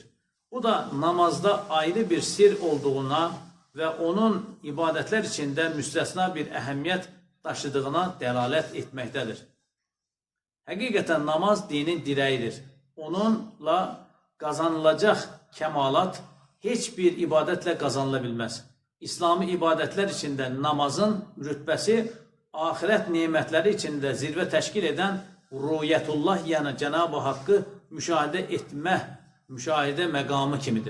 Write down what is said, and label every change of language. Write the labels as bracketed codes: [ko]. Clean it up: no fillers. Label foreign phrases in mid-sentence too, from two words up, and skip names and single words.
[tr] Bu da namazda ayrı bir sir olduğuna ve onun ibadetler içinde müstesna bir ehemmiyet taşıdığına delalet etmektedir. Hakikaten namaz dinin direğidir. [az] Onunla kazanılacak kəmalat heç bir ibadətlə qazanıla bilməz. İslami ibadətlər içində namazın rütbəsi axirət nemətləri içində zirvə təşkil edən ruhiyyətullah, yəni Cənab-ı Haqqı müşahidə etmə, müşahidə məqamı kimidir.